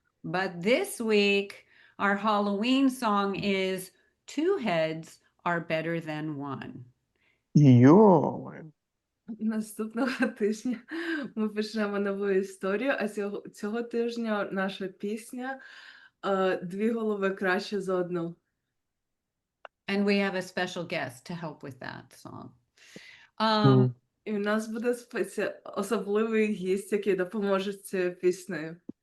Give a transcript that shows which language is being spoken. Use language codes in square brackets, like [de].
[en] But this week, our Halloween song is Two Heads Are Better Than One. Йо. [uk] Наступного тижня ми почнемо нову історію, а цього тижня наша пісня «Дві голови краще за одну». [en] And we have a special guest to help with that song. [uk] І у нас буде особливий гість, який допоможе з цією піснею.